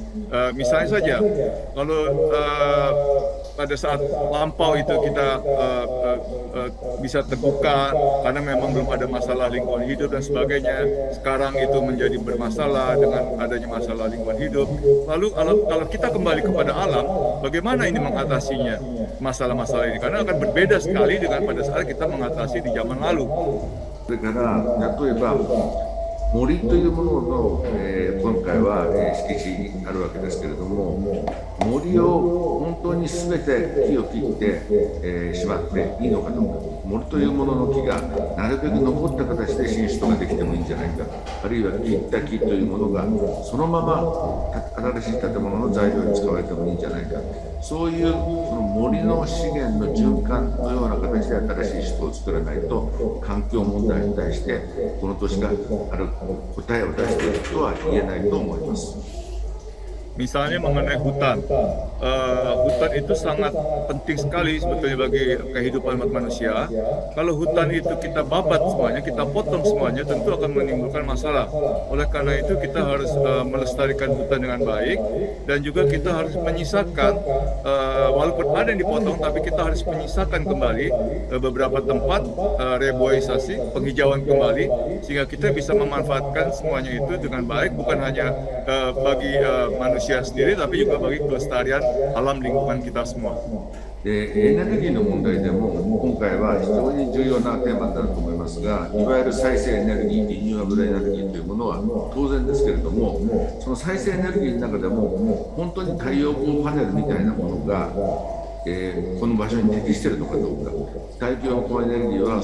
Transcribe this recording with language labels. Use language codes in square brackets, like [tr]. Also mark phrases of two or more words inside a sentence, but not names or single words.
[id] Misalnya saja, kalau pada saat lampau itu kita bisa terbuka karena memang belum ada masalah lingkungan hidup dan sebagainya. Sekarang itu menjadi bermasalah dengan adanya masalah lingkungan hidup. Lalu kalau kita kembali kepada alam, bagaimana ini mengatasinya masalah-masalah ini? Karena akan berbeda sekali dengan pada saat kita mengatasi di zaman lalu. [ja] それから例えば森というものの、今回は、敷地にあるわけですけれども、森を本当に全て木を切って、しまっていいのかどうか、森というものの木がなるべく残った形で新種とかできてもいいんじゃないか、あるいは切った木というものがそのまま新しい建物の材料に使われてもいいんじゃないか、そういうその森の資源の循環のような形で新しい人を作らないと、環境問題に対してこの都市がある答えを出しているとは言えないと思います。 [id] Misalnya mengenai hutan, hutan itu sangat penting sekali sebetulnya bagi kehidupan umat manusia. Kalau hutan itu kita babat semuanya, kita potong semuanya, tentu akan menimbulkan masalah. Oleh karena itu kita harus melestarikan hutan dengan baik, dan juga kita harus menyisakan, walaupun ada yang dipotong, tapi kita harus menyisakan kembali beberapa tempat reboisasi, penghijauan kembali, sehingga kita bisa memanfaatkan semuanya itu dengan baik, bukan hanya bagi manusia sendiri, tapi juga bagi kelestarian alam lingkungan kita semua. [ja] でエネルギーの問題でも今回は非常に重要なテーマになると思いますが、いわゆる再生エネルギー、リニューアブルエネルギーというものは当然ですけれども、その再生エネルギーの中でも本当に太陽光パネルみたいなものが、この場所に適しているのかどうか、太陽光エネルギーは